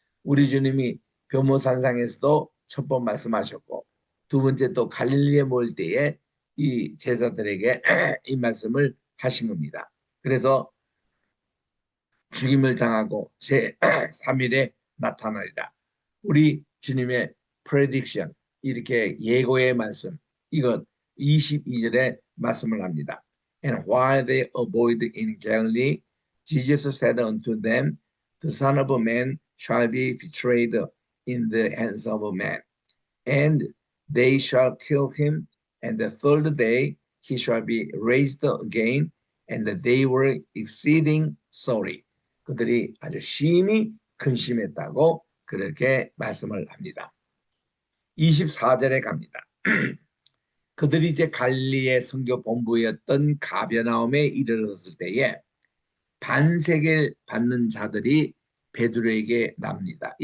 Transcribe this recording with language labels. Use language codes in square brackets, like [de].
[ko] 우리 주님이 변모산상에서도 첫 번 말씀하셨고 두 번째 또 갈릴리에 모일 때에 이 제자들에게 이 말씀을 하신 겁니다. 그래서 죽임을 당하고 제3일에 나타나리라. 우리 주님의 프레딕션, 이렇게 예고의 말씀, 이것 22절에 말씀을 합니다. [en] And while they abode in Galilee, Jesus said unto them, The Son of Man shall be betrayed in the hands of man, and they shall kill him, and the third day he shall be raised again. And they were exceeding sorry. [ko] 그들이 아주 심히 근심했다고 그렇게 말씀을 합니다. 24절에 갑니다. 그들이 이제 갈릴리의 선교 본부였던 가버나움에 이르렀을 때에 반세겔 받는 자들이 베드로에게 납니다.